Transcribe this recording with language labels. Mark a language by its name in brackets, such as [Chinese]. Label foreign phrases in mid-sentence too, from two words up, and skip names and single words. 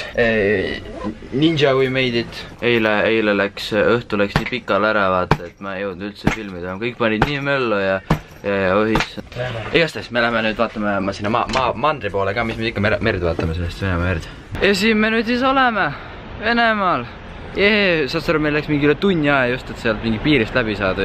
[English] Ninja we made it. [Estonian] Eile läks, õhtu läks nii pikale ära vaata, et ma ei jõudnud üldse filmida. Kõik panid nii möllu ja ohis. Igastahes me läheme nüüd vaatame sinna mandri poole ka, mis me ikka merd vaatame sellest Venemaa merd. Ja siin me nüüd siis oleme Venemaal. Saad aru, meil läks mingi üle tunni aja just, et sealt mingi piirist läbi saada.